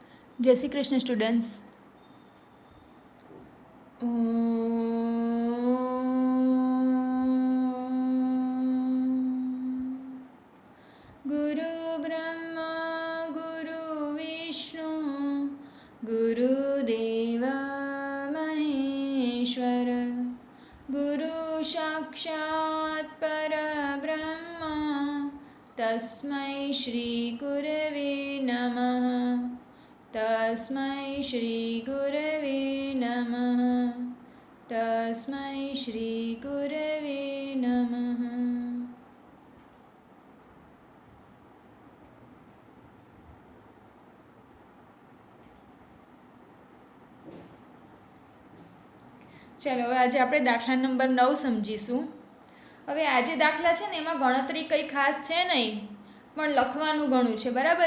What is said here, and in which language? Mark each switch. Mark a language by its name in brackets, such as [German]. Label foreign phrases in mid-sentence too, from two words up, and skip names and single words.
[Gujarati] જય શ્રી કૃષ્ણ સ્ટુડન્ટ્સ। [Sanskrit] गुरु ब्रह्मा गुरु विष्णु गुरुदेव महेश्वर गुरु साक्षात् परब्रह्मा तस्मै श्री गुरवे नमः। तस्मै श्री गुरवे नमः। तस्मै श्री गुरवे नमः। [Gujarati] चलो હવે આજે આપણે દાખલા નંબર 9 સમજીશું। હવે આજે દાખલા છે ને એમાં ગણતરી કંઈ ખાસ છે નહીં, પણ લખવાનું ઘણું છે, બરાબર?